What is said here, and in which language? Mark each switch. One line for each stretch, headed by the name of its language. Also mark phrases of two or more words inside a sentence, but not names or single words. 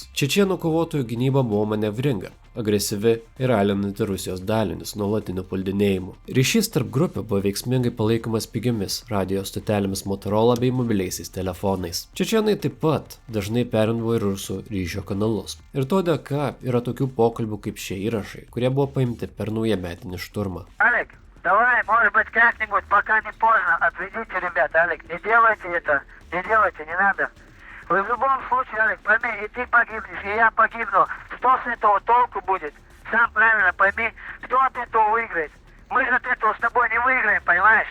Lithuanian: Čečėnų kovotojų gynyba buvo manevringa, agresyvi ir alinanti Rusijos dalinius nuolatiniu puldinėjimu. Ryšys tarp grupių buvo veiksmingai palaikomas pigiomis radio stotelėmis Motorola bei mobiliaisiais telefonais. Čečėnai taip pat dažnai perimdavo į rusų ryšio kanalus. Ir to dėka yra tokių pokalbių kaip šie įrašai, kurie buvo paimti per naujametinį šturmą.
Russian: Алик, давай, может быть, как-нибудь, пока не поздно, отведите ребят, Алик, не делайте это, не надо. Вы в любом случае, Алик, пойми, и ты погибнешь, и я погибну. Что с этого толку будет? Сам правильно пойми, кто от этого выиграет. Мы же от этого с тобой не выиграем, понимаешь?